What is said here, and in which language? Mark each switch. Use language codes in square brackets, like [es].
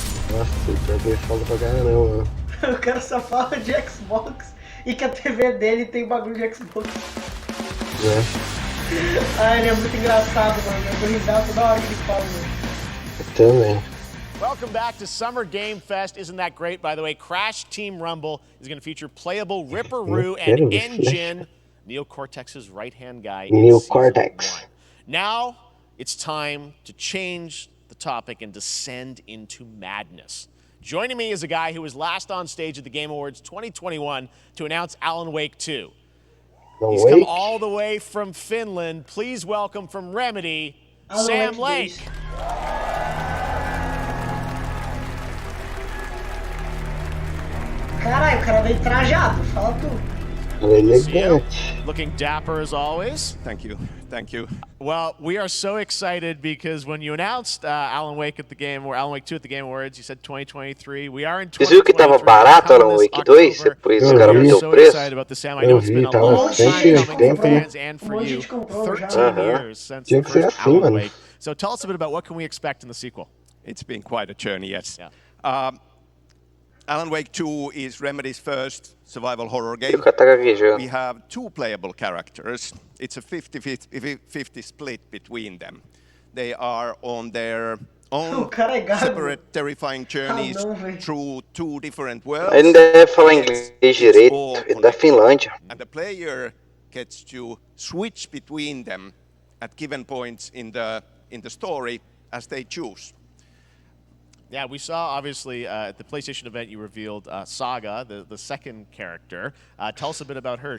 [pt] Nossa, pior que ele fala pra caramba. O cara só fala de Xbox e que a TV dele tem bagulho de Xbox. Ah, ele é muito engraçado, mano. Eu tô risado toda hora que ele fala, mano. Também. [en] Welcome back to Summer Game Fest. Isn't that great? By the way, Crash Team Rumble is going to feature playable Ripperoo and Engine, Neo Cortex's right-hand guy. Neo Cortex. Now it's time to change the topic and descend into madness. Joining me is a guy who was last on stage at the Game Awards 2021 to announce Alan Wake 2. He's come all the way from Finland. Please welcome from Remedy, Sam Lake. [pt] Caralho, o cara veio trajado, fala tudo. [en] Looking dapper as always. Thank you. Thank you. Well, we are so excited because when you announced Alan Wake at the Game, or Alan Wake 2 at the Game Awards, you said 2023. We are in 2023. [pt] Vocês viram que tava barato Alan Wake 2? Por isso os caras aumentou o preço? Eu vi, tava 180. [en] And for you, 13 years since the first Alan Wake. So tell us a bit about what can we expect in the sequel. It's been quite a journey, yes. Yeah. Alan Wake 2 is Remedy's first survival horror game. We have two playable characters. It's a 50-50 split between them. They are on their own separate terrifying journeys through two different worlds. [pt] Ele deve falar inglês direito, é da Finlândia. [en] And the player gets to switch between them at given points in the story as they choose. Yeah, we saw, obviously, at the PlayStation event, you revealed Saga, the second character. Tell us a bit about her.